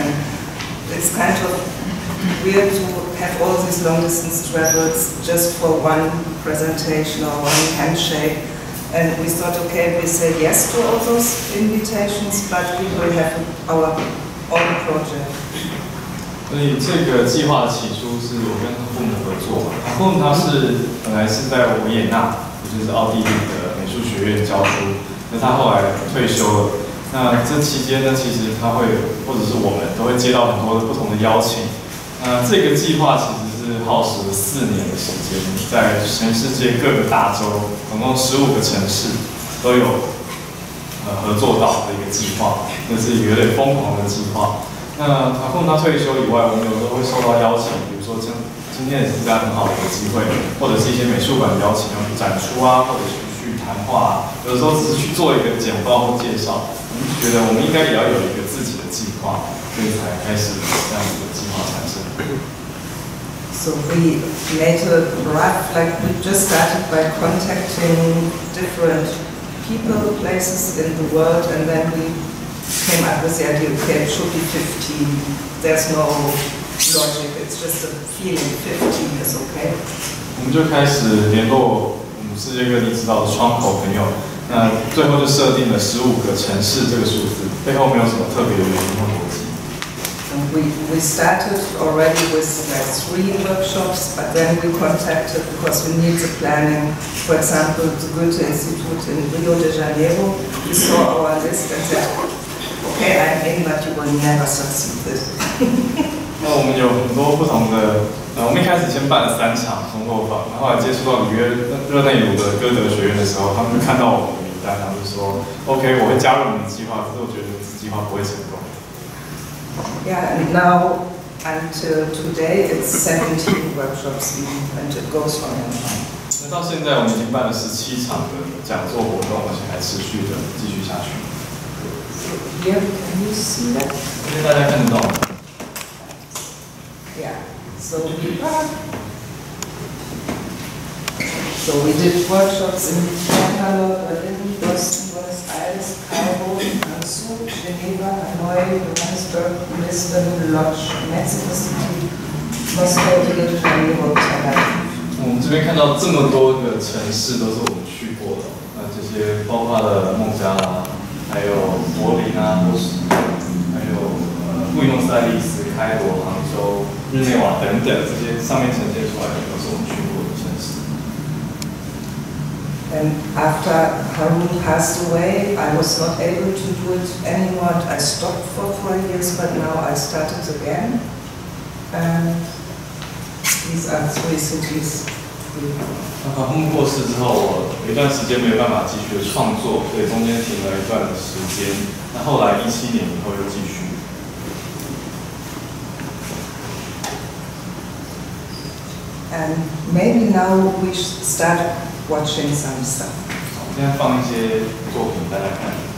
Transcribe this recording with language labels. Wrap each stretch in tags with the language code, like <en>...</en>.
<en>And it's kind of weird to have all these long distance travels just for one presentation or one handshake. And we thought, okay, we say yes to all those invitations, but we will have our own project.</en> <zh>所以这个计划起初是我跟父母合作嘛，父母他是本来是在维也纳，也就是奥地利的美术学院教书，那他后来退休了。那这期间呢，其实他会或者是我们都会接到很多的不同的邀请。那这个计划其实是耗时了4年的时间，在全世界各个大洲，总共15个城市都有合作到的一个计划，这是一个有点疯狂的计划。那他退休以外，我们有时候会收到邀请，比如说今天也是这样很好的一个机会，或者是一些美术馆邀请要去展出啊，或者是去谈话，有的时候只是去做一个简报或介绍。我们觉得我们应该也要有一个自己的计划，所以才开始这样子的计划产生。</zh> <en>So we made a rough, like we just started by contacting different people, places in the world, and then we came up with the idea, okay, it should be 15. There's no logic, it's just a feeling, 15 is okay.</en> <zh>我们就开始联络世界各地知道的窗口朋友，那最后就设定了15个城市这个数字，背后没有什么特别的原因或逻辑。</zh> <en>We started already with like 3 workshops, but then we contacted because we need the planning. For example, the Goethe Institute in Rio de Janeiro. We saw our list and said, okay, I'm in, but you will never succeed.</en> <zh>那我们有很多不同的，我们一开始先办了3场工作坊，然后来接触到里约热内卢的歌德学院的时候，他们就看到我们的名单，他们就说 ，OK， 我会加入你的计划，可是我觉得这计划不会成功。</zh> <en>Yeah, and now until today it's 17 workshops and it goes on and on.</en> <zh>那到现在我们已经办了17场的讲座活动，而且还持续的继续下去。</zh> <en>Here, can you see that?</en> <zh>因为大家看得到。</zh> <en>Yeah. So we did workshops in Bangalore, Berlin, Boston, Buenos Aires, Cairo, Hangzhou, Geneva, Hanoi, Johannesburg, Lisbon, Lodz, Mexico City, Moscow, Rio de Janeiro, Tel-Aviv.</en> <zh>我们这边看到这么多个城市都是我们去过的，那这些包括了孟加拉，还有柏林啊、波士，还有布宜诺斯艾利斯、开罗、杭州、日内瓦等等，这些上面呈现出来的都是我们去过的城市。</zh> <en>And after Harun passed away, I was not able to do it anymore. I stopped for 4 years, but now I started again. And these are 3 cities.</en> <zh>那Harun过世之后，我有一段时间没有办法继续的创作，所以中间停了一段时间。那后来17年以后又继续。</zh> <en>And maybe now we should start watching some stuff.</en> <zh>现在放一些作品大家看。</zh>